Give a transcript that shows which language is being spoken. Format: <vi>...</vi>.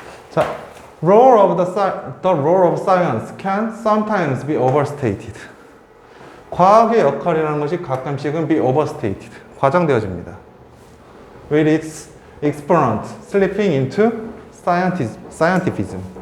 <en>자, role of the role of science can sometimes be overstated.</en> <ko>과학의 역할이라는 것이 가끔씩은</ko> <en>be overstated,</en> <ko>과장되어집니다.</ko> <en>With its exponent slipping into scientism.</en>